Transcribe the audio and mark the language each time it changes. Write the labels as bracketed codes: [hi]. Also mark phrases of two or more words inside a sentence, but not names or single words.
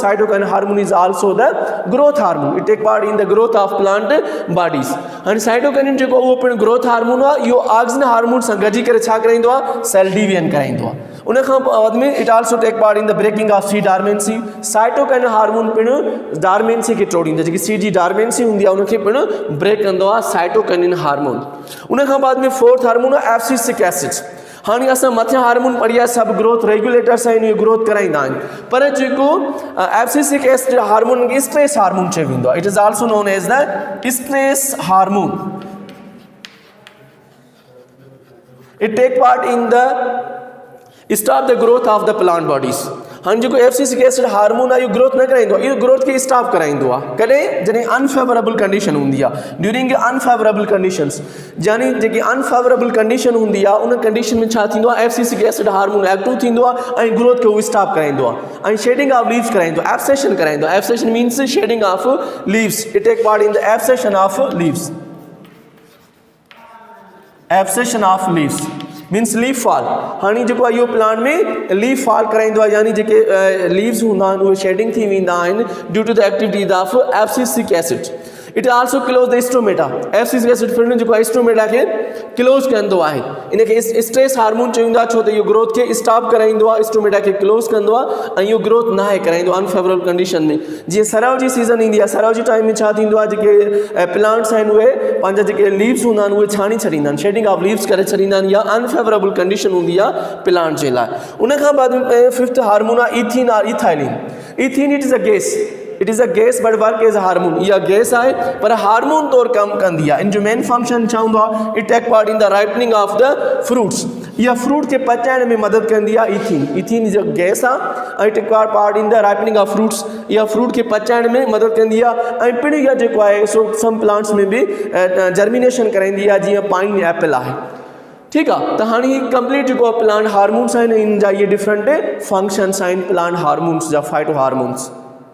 [en] cytokinin hormone is also the growth hormone. it take part in the growth of plant bodies. [sd] हाणे साइटोकाइनिन जेको उहो पिणु [en] growth hormone [sd] आहे. इहो [en] auxin hormone [sd] सां गॾिजी करे छा कराईंदो आहे? [en] cell division [sd] कराईंदो आहे. उन खां बाद में [en] it also take part in the breaking of seed dormancy. cytokinin hormone [sd] पिणु डॉर्मेंसी खे तोड़ींदो. जेकी सीड जी डॉर्मेंसी हूंदी आहे उनखे पिणु ब्रेक कंदो आहे [en] cytokinin hormone. [sd] उन खां बाद में [en] fourth hormone [sd] आहे [en] abscisic acid. [sd] हाणे असां मथियां हार्मोन पढ़ी आहे, सभु [en] growth regulators [sd] आहिनि, इहे ग्रोथ कराईंदा आहिनि. पर जेको [en] abscisic acid hormone [sd] खे [en] stress hormone [sd] चयो वेंदो आहे. [en] it is also known as the stress hormone. it take part in the stop the growth of the plant bodies. [sd] हाणे जेको [en] abscisic acid hormone [sd] आहे इहो ग्रोथ न कराईंदो आहे, इहो ग्रोथ खे स्टॉप कराईंदो आहे. कॾहिं? जॾहिं [en] unfavorable condition [sd] हूंदी आहे. [en] during unfavorable conditions, [sd] यानी जेकी [en] unfavorable condition [sd] हूंदी आहे उन कंडीशन में छा थींदो आहे? [en] abscisic acid hormone active [sd] थींदो आहे ऐं ग्रोथ खे उहो स्टॉप कराईंदो आहे ऐं [en] shedding of leaves [sd] कराईंदो आहे, एब्सेशन कराईंदो आहे. [en] abscission means shedding of leaves. it take part in the abscission of leaves. abscission of leaves means leaf fall. [sd] हाणे जेको आहे इहो प्लांट में [en] leaf fall [sd] कराईंदो आहे, यानी जेके लीव्स हूंदा आहिनि उहे शेडिंग थी वेंदा आहिनि [en] due to the activities of abscisic acid. it also close the stomata. abscisic acid [sd] फिर जेको आहे स्टोमेटा खे क्लोज कंदो आहे. इनखे [en] stress hormone [sd] चवंदा छो त इहो ग्रोथ खे स्टॉप कराईंदो आहे, स्टोमेटा खे क्लोज कंदो आहे ऐं इहो ग्रोथ न आहे कराईंदो [en] unfavorable condition [sd] में. जीअं सरव जी सीज़न ईंदी आहे, सरव जी टाइम में छा थींदो आहे? जेके प्लांट्स आहिनि उहे पंहिंजा जेके लीव्स हूंदा आहिनि उहे छाणी छॾींदा आहिनि, [en] shedding of leaves [sd] करे छॾींदा आहिनि, या [en] unfavorable condition [sd] हूंदी आहे प्लांट जे लाइ. उन खां बाद [en] fifth hormone [sd] आहे इथीन और इथाइलिन. [en] ethene it is a gas. it is a gas but work as a hormone. [sd] इहा गैस आहे पर हार्मोन तौरु कमु कंदी आहे. इन जो [en] main function [sd] छा हूंदो आहे? [en] it take part in the ripening of the fruits. [sd] इहा फ्रूट खे पचाइण में मदद कंदी आहे. [en] ethene, ethene is a gas [sd] आहे ऐं [en] take part in the ripening of fruits. [sd] इहा फ्रूट खे पचाइण में मदद कंदी आहे ऐं पिणु इहा जेको आहे सो [en] some plants [sd] में बि जर्मिनेशन कराईंदी आहे, जीअं [en] pineapple [sd] आहे. ठीकु आहे. त हाणे ही कंप्लीट जेको आहे [en] plant hormones [sd] आहिनि, इन जा इहे [en] different functions [sd] आहिनि [en] plant hormones [sd] जा, [en] phyto hormones.